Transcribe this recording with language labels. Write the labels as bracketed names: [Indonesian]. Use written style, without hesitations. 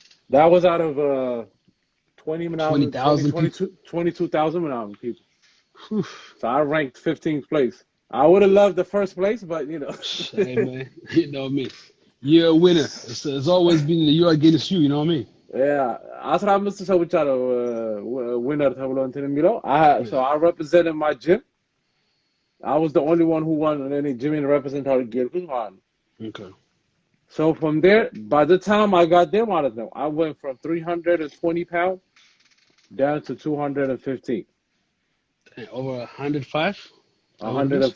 [English] That was out of 20,000 people. 22,000 people. Whew. So I ranked 15th place. I would have loved the first place, but Hey, man. You know what I mean? You're a winner. It's always been you against you. You know what I mean? [Amharic] yeah, 15 ሰው ብቻ ነው winner ተብሎ እንትን የሚለው. [English] So Yeah. I represented my gym. I was the only one who won any gym in represent our gear. Okay. So from there, by the time I got there, I went from 320 pounds down to 215, Dang, over 105? That what it is?